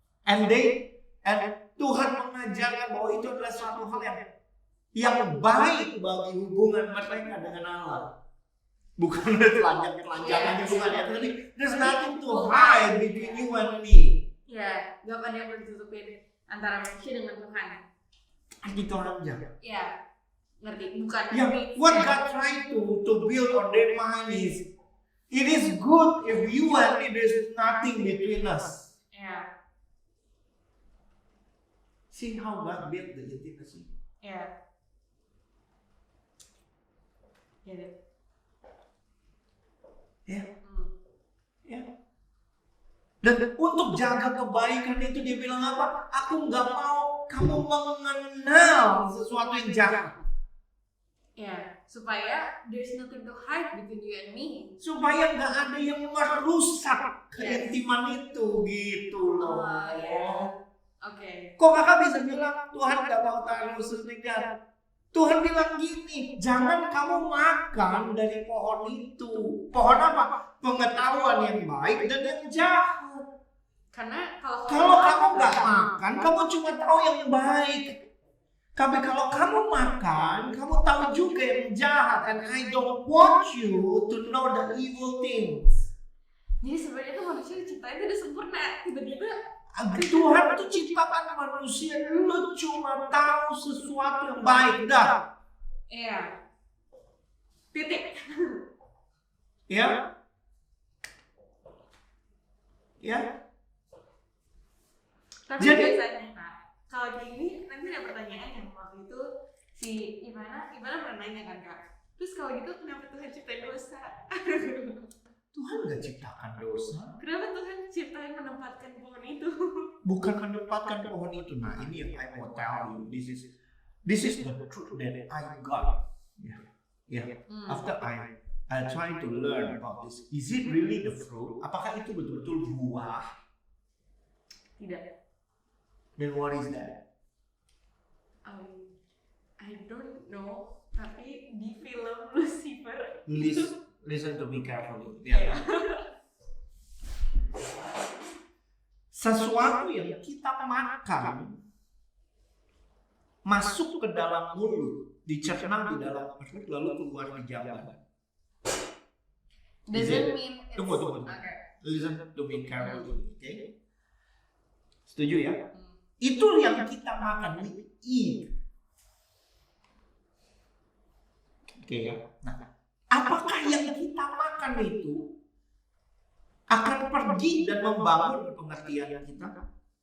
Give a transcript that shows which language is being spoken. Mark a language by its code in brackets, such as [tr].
[id] And Tuhan mengajarkan bahwa itu adalah suatu hal yang baik bagi hubungan mereka dengan Allah. Bukan telanjang-telanjangannya, bukan ya. [en] There's nothing to hide between you and me. [id] ya, nggak ada yang boleh ditutupin. antara manusia dengan Tuhan. Gitu aja. Ya, ngerti. Bukan. [en] Yeah, what God trying to build on their mind is, it is good if you and me there's nothing between us. Yeah. See how God built the intimacy. Yeah. Get it. [id] Ya. Ya. Dan untuk jaga kebaikan itu dia bilang apa? Aku nggak mau kamu mengenal sesuatu yang jahat. [en] Ya, supaya there's nothing to hide between you and me. [id] Supaya nggak ada yang merusak keintiman itu gitu loh. Oke. Kok kakak bisa bilang Tuhan nggak mau taruh sedikit? Tuhan bilang gini, jangan kamu makan dari pohon itu. Pohon apa? Pengetahuan yang baik dan yang jahat. Karena kalau kamu nggak makan, kamu cuma tahu yang baik. Tapi kalau kamu makan, kamu tahu juga yang jahat. [en] And I don't want you to know the evil things. [id] Jadi sebenarnya tuh manusia diciptain itu udah sempurna. Tiba-tiba Tuhan tuh ciptakan manusia, lu cuma tahu sesuatu yang baik dah. Iya. Titik. Ya. Ya. Tapi Jadi biasanya Kak, kalau kayak gini nanti ada pertanyaan yang waktu itu si Ivana pernah nanya kan Kak. Terus kalau gitu kenapa Tuhan ciptain dosa? Tuhan nggak ciptakan dosa. Kenapa Tuhan ciptain menempatkan pohon itu? Bukan menempatkan pohon itu. Nah, ini yang I mau tell you. [en] This is the truth that I got. Yeah. After I try to learn about this. Is it really the fruit? Apakah itu betul-betul buah? [id] Tidak. [en] Then what is that? [id] I don't know. Tapi di film Lucifer. [en] Listen to me carefully. Yeah. [id] Sesuatu yang kita makan masuk ke dalam mulut, dicerna di dalam perut, lalu keluar di jamban. [en] Doesn't mean it's... [id] Tunggu. [en] Okay. Listen to me carefully, okay? [id] Setuju ya? Itu yang kita makan, we eat. Oke ya. Nah, apakah yang kita makan itu akan pergi dan membangun pengertian kita?